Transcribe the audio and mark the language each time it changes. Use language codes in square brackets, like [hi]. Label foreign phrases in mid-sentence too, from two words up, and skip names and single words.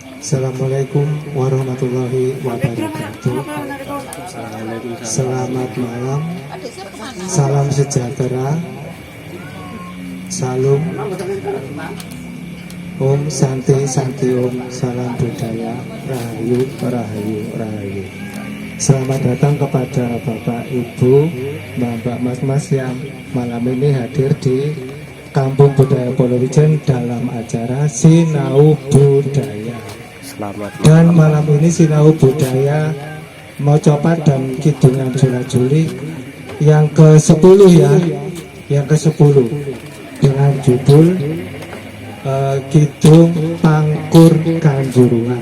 [ar] السلام عليكم ورحمة الله وبركاته. [id] Selamat malam, salam sejahtera, salam, [sa] Om Santi Santi Om, [id] salam budaya, [jv] rahayu rahayu rahayu. [id] Selamat datang kepada Bapak Ibu, Mbak Mas yang malam ini hadir di Kampung Budaya Polowijen dalam acara Sinau Budaya. Dan malam ini Sinau Budaya Mocopat dan Kidungan Jula-Juli yang ke-10 ya, yang ke-10 dengan judul Kidung Pangkur Kanjuruhan.